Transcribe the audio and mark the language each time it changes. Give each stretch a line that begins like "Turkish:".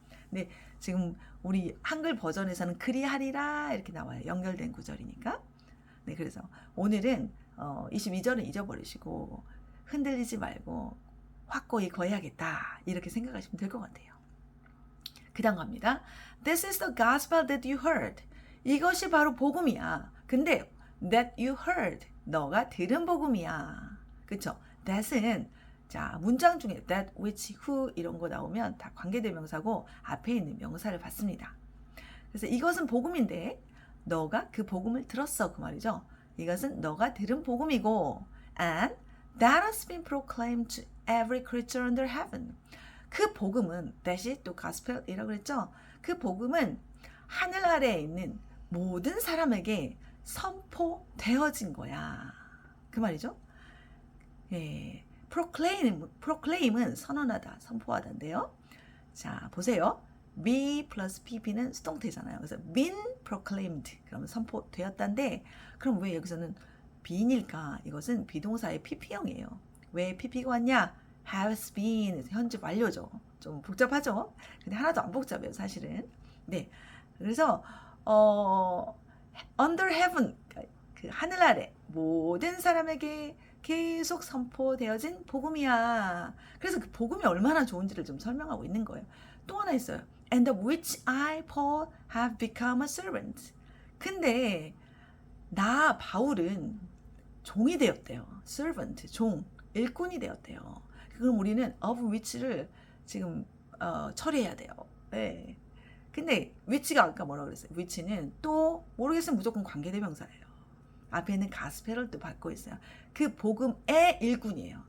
Korean: 근데 지금 우리 한글 버전에서는 그리하리라 이렇게 나와요. 연결된 구절이니까. 네, 그래서 오늘은 22절은 잊어버리시고 흔들리지 말고 확고히 거해야겠다 이렇게 생각하시면 될 것 같아요. 그 다음 갑니다.
English: This is the gospel that you heard.
Korean: 이것이 바로 복음이야. 근데
English: that you heard,
Korean: 너가 들은 복음이야. 그쵸? that은 자, 문장 중에 that, which, who 이런 거 나오면 다 관계대명사고 앞에 있는 명사를 받습니다. 그래서 이것은 복음인데 너가 그 복음을 들었어 그 말이죠. 이것은 너가 들은 복음이고
English: and that has been proclaimed to every creature under heaven.
Korean: 그 복음은 that이 또 gospel이라고 그랬죠. 그 복음은 하늘 아래에 있는 모든 사람에게 선포되어진 거야. 그 말이죠. 예, proclaim은 선언하다, 선포하다인데요. 자, 보세요. be 플러스 pp는 수동태잖아요. 그래서
English: been proclaimed,
Korean: 그러면 선포되었다인데 그럼 왜 여기서는 be인일까? 이것은 비동사의 pp형이에요. 왜 pp가 왔냐? has been, 현재 완료죠. 좀 복잡하죠? 근데 하나도 안 복잡해요, 사실은. 네, 그래서
English: under heaven,
Korean: 그 하늘 아래 모든 사람에게 계속 선포되어진 복음이야. 그래서 그 복음이 얼마나 좋은지를 좀 설명하고 있는 거예요. 또 하나 있어요.
English: And of which I, Paul, have become a servant.
Korean: 근데 나 바울은 종이 되었대요. servant, 종, 일꾼이 되었대요. 그럼 우리는 of which를 지금 처리해야 돼요. 네. 근데 which가 아까 뭐라고 그랬어요? which는 또 모르겠으면 무조건 관계대명사예요. 앞에는 가스펠을 또 받고 있어요. 그 복음의 일꾼이에요.